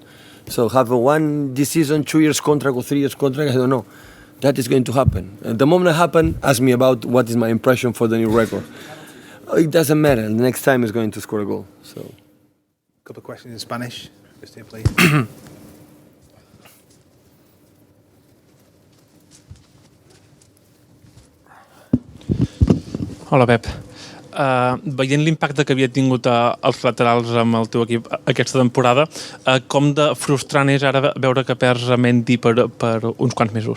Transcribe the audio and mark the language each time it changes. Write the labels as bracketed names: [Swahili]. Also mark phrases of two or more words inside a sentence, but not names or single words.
[English] So have a 1 this season, 2 years contract or 3 years contract, I don't know. That is going to happen. And the moment it happens, ask me about what is my impression for the new record. It doesn't matter. The next time is going to score a goal. So, A couple of questions in Spanish. Just here, please. [Catalan] Hola, Pep. Veient l'impacte que havia tingut els laterals amb el teu equip aquesta temporada, com de frustrant és ara veure que perds a Mendy per uns quants mesos?